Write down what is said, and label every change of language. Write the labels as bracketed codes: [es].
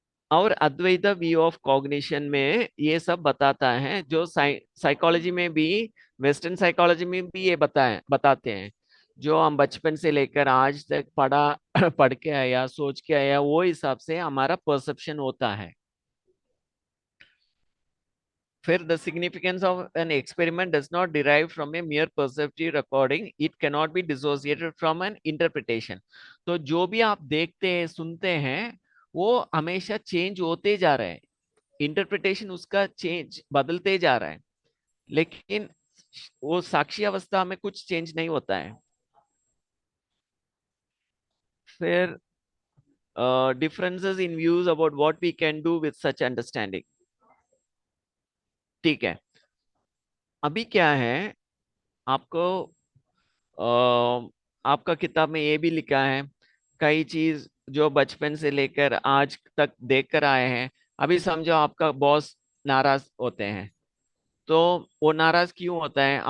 [hi] और अद्वैत view of cognition में ये सब बताता है, जो साइकोलॉजी में भी, वेस्टर्न साइकोलॉजी में भी ये बताते हैं। जो हम बचपन से लेकर आज तक पढ़ा पढ़ के आया, सोच के आया, वो हिसाब से हमारा परसेप्शन होता है। [en] फिर the significance of an experiment does not derive from a mere perceptive recording, it cannot be dissociated from an interpretation। [hi] तो जो भी आप देखते हैं, सुनते हैं, वो हमेशा चेंज होते जा रहे हैं, इंटरप्रिटेशन उसका चेंज बदलते जा रहा है, लेकिन वो साक्षी अवस्था में कुछ चेंज नहीं होता है। [en] फिर differences in views about what we can do with such understanding। [hi] ठीक है, अभी क्या है, आपको आपका किताब में ये भी लिखा है, कई चीज जो बचपन से लेकर आज तक देख कर आए हैं। अभी समझो आपका बॉस नाराज होते हैं, तो वो नाराज क्यों होता है?